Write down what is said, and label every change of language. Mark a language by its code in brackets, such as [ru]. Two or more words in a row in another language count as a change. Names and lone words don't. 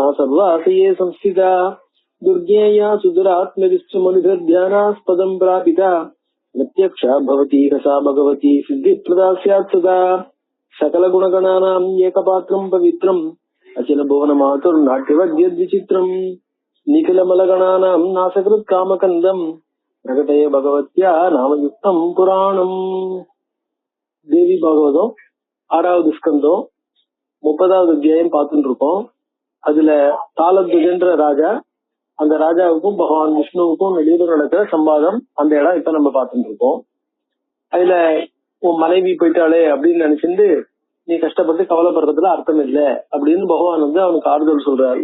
[sa] सर्वाशये संस्थिता दुर्ज्ञेया सुदुरात्मविश्वमनुभिर्ध्यानास्पदं प्रापिता प्रत्यक्षा भवती रसा भगवती सिद्धिप्रदा स्यात् सदा सकलगुणगणानां एकपात्रं पवित्रम् अखिल भुवनमातुर्नाट्यवद्यद्विचित्रम् निखिलमलगणानां नासकृत् कामकन्दम् प्रकटय भगवत्या नामयुक्तं पुराणम्। [ta] தேவி பாகவதம் 6வது ஸ்கந்தம் 30வது அத்தியாயம் பார்த்துட்டு இருக்கோம். அதுல தாளத்வஜன்ற ராஜா, அந்த ராஜாவுக்கும் பகவான் விஷ்ணுவுக்கும் நடுவில் நடக்கிற சம்பாதம், அந்த இடம் இப்ப நம்ம பார்த்துட்டு இருக்கோம். அதுல உன் மனைவி போயிட்டாளே அப்படின்னு நினைச்சிட்டு நீ கஷ்டப்பட்டு கவலைப்படுறதுல அர்த்தம் இல்லை அப்படின்னு பகவான் அவனுக்கு ஆறுதல் சொல்றாரு.